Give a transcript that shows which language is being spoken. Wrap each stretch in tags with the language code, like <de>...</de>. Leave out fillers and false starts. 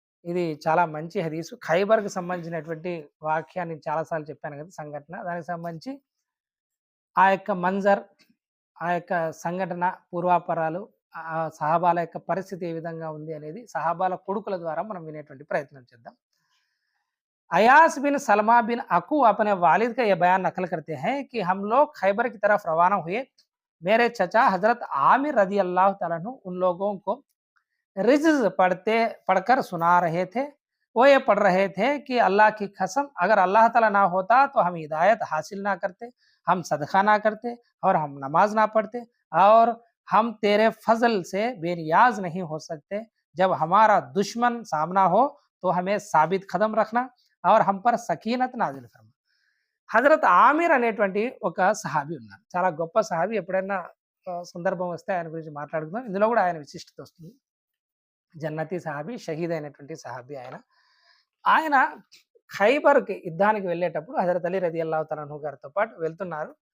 <te>ఇది చాలా మంచి హదీసు. ఖైబర్కి సంబంధించినటువంటి వాక్యాన్ని చాలాసార్లు చెప్పాను కదా, సంఘటన. దానికి సంబంధించి ఆ యొక్క మంజర్, ఆ యొక్క సంఘటన, పూర్వాపరాలు, సహాబాల యొక్క పరిస్థితి ఏ విధంగా ఉంది అనేది సహాబాల కొడుకుల ద్వారా మనం వినేటువంటి ప్రయత్నం చేద్దాం.</te> <hi>अयास बिन सलमा बिन अकू अपने वालिद का यह बयान नकल करते हैं कि हम लोग खैबर की तरफ रवाना हुए। मेरे चचा हजरत आमिर रजी अल्लाह तआला अन्हु उन लोगों को रिज्ज़ पढ़कर सुना रहे थे। वो ये पढ़ रहे थे कि अल्लाह की कसम, अगर अल्लाह ताला ना होता तो हम हिदायत हासिल ना करते, हम सदका ना करते और हम नमाज ना पढ़ते, और हम तेरे फजल से बेनियाज नहीं हो सकते। जब हमारा दुश्मन सामना हो तो हमें साबित कदम रखना और हम पर సకీనత్ నాజిల్ ఫర్మా.</hi> <te>హజరత్ ఆమిర్ అనేటువంటి ఒక సహాబీ ఉన్నారు. చాలా గొప్ప సహాబీ. ఎప్పుడైనా సందర్భం వస్తే ఆయన గురించి మాట్లాడుకుందాం. ఇందులో కూడా ఆయన విశిష్టత వస్తుంది. జన్నతి సహాబీ, షహీద్ అయినటువంటి సహాబీ ఆయన. ఆయన ఖైబర్కి యుద్ధానికి వెళ్ళేటప్పుడు హజరత్ అలీ రదియల్లాహు తఆలా అన్హు గారితో పాటు వెళ్తున్నారు.</te>